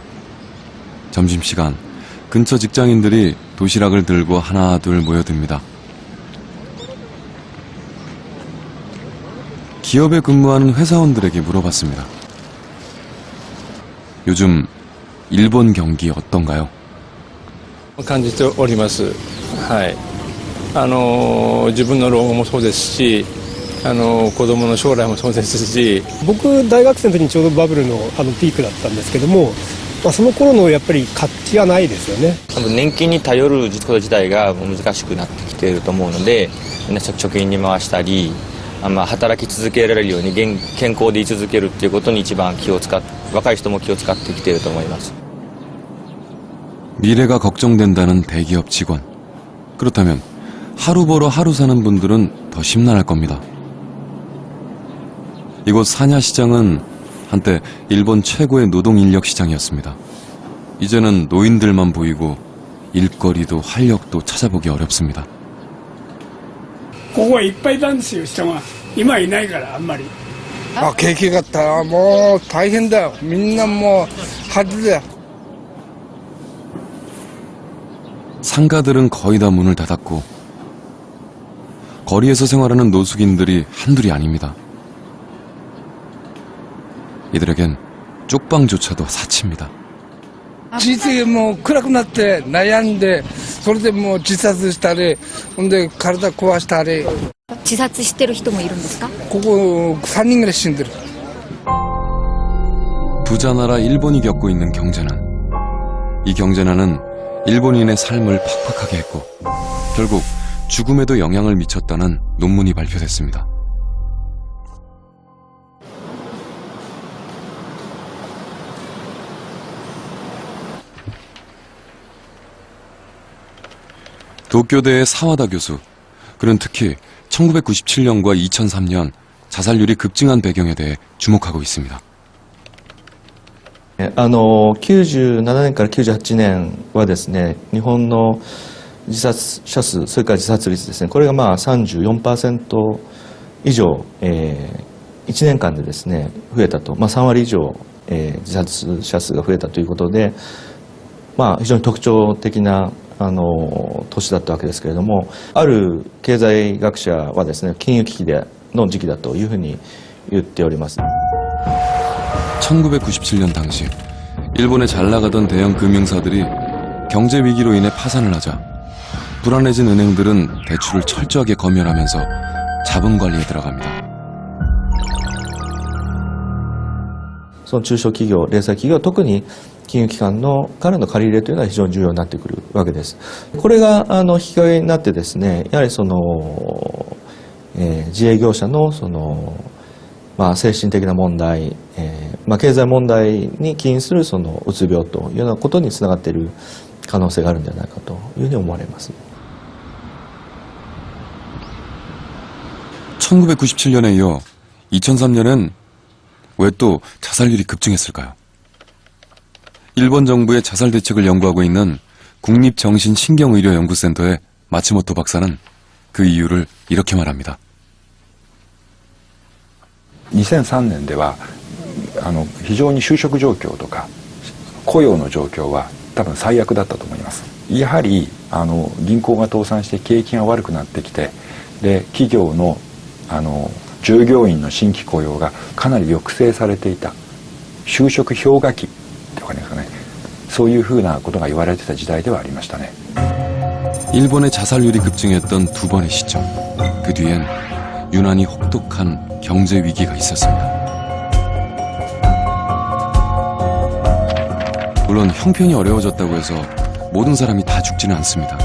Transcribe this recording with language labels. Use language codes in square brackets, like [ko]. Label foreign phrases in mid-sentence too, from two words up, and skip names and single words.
[ko] 점심시간, 근처 직장인들이 도시락을 들고 하나 둘 모여듭니다. 기업에 근무하는 회사원들에게 물어봤습니다. 요즘 일본 경기 어떤가요? [ja] 感じております。はい。自分の老後もそうですし、子供の将来もそうですし、僕大学生の時にちょうどバブルのピークだったんですけども、その頃のやっぱり活気がないですよね。多分年金に頼ること自体が難しくなってきていると思うので、みんな貯金に回したり。働き続けられるように健康で居続けるっていうことに一番若い人も気を使ってきていると思います。 [ko] 미래가 걱정된다는 대기업 직원. 그렇다면 하루 벌어 하루 사는 분들은 더 심란할 겁니다. 이곳 사냐시장은 한때 일본 최고의 노동인력 시장이었습니다. 이제는 노인들만 보이고 일거리도 활력도 찾아보기 어렵습니다. [ja] ここはいっぱいいたんですよ、人が。今はいないから、あんまり。景気がったもう大変だよ。みんなもう恥だよ。 [ko] 상가들은 거의 다 문을 닫았고 거리에서 생활하는 노숙인들이 한둘이 아닙니다. 이들에겐 쪽방조차도 사치입니다. [ja] 人生もう暗くなって悩んで、それでもう自殺したり、ほんで体壊したり。自殺してる人もいるんですか？ここ3人ぐらい死んでる。 [ko] 부자 나라 일본이 겪고 있는 경제난. 이 경제난은 일본인의 삶을 팍팍하게 했고 결국 죽음에도 영향을 미쳤다는 논문이 발표됐습니다. 도쿄대의 사와다 교수. 그는 특히 1997년과 2003년 자살률이 급증한 배경에 대해 주목하고 있습니다. [ja] 97 年から98年はですね、日本の自殺者数、それから自殺率ですね、これがまあ 34% 以上、1年間でですね、増えたと、まあ3割以上、自殺者数が増えたということで、まあ非常に特徴的な年だったわけですけれども、ある経済学者はですね、金融危機の時期だというふうに言っております。 [ko] 1997년 당시 일본의 잘 나가던 대형 금융사들이 경제 위기로 인해 파산을 하자 불안해진 은행들은 대출을 철저하게 검열하면서 자본 관리에 들어갑니다. [ja] その中小企業、零細企業、特に金融機関からの借り入れというのは非常に重要になってくるわけです。これが引き金になってですね、やはり自営業者のまあ精神的な問題、まあ経済問題に起因するうつ病というようなことにつながっている可能性があるんじゃないかというふうに思われます。 [ko] 1997년에 이어 2003년엔 왜 또 자살률이 급증했을까요? 일본 정부의 자살 대책을 연구하고 있는 국립정신신경의료연구센터의 마츠모토 박사는 그 이유를 이렇게 말합니다. [ja] 2003 年では非常に就職状況とか雇用の状況は多分最悪だったと思います。やはり銀行が倒産して景気が悪くなってきて、で企業の従業員の新規雇用がかなり抑制されていた、就職氷河期ってわかりますかね、そういうふうなことが言われてた時代ではありましたね。 [ko] 일본의 자살률이 급증했던 두 번의 시점, 그 뒤엔 유난히 혹독한 경제 위기가 있었습니다. 물론 형편이 어려워졌다고 해서 모든 사람이 다 죽지는 않습니다.